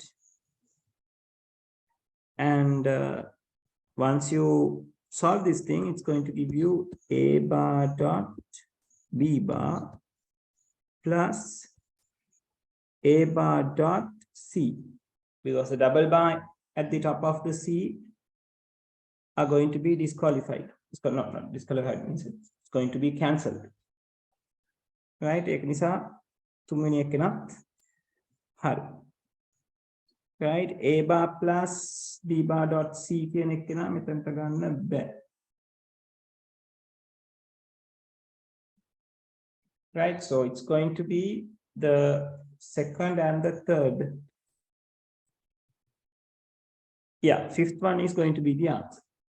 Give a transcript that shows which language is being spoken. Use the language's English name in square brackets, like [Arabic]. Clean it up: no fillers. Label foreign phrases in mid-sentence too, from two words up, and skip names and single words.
[English] And once you solve this thing, it's going to give you a bar dot b bar plus a bar dot c, because the double bar at the top of the c are going to be disqualified. It's not disqualified, means it's going to be cancelled, right? [Sinhala] ඒක නිසා තුන්වෙනි එකනත් හරි. [English] Right, a bar plus b bar dot c [Sinhala] කියන එක නා මෙතනට ගන්න බෑ. [English] Right, so it's going to be the second and the third. Yeah, fifth one is going to be the answer.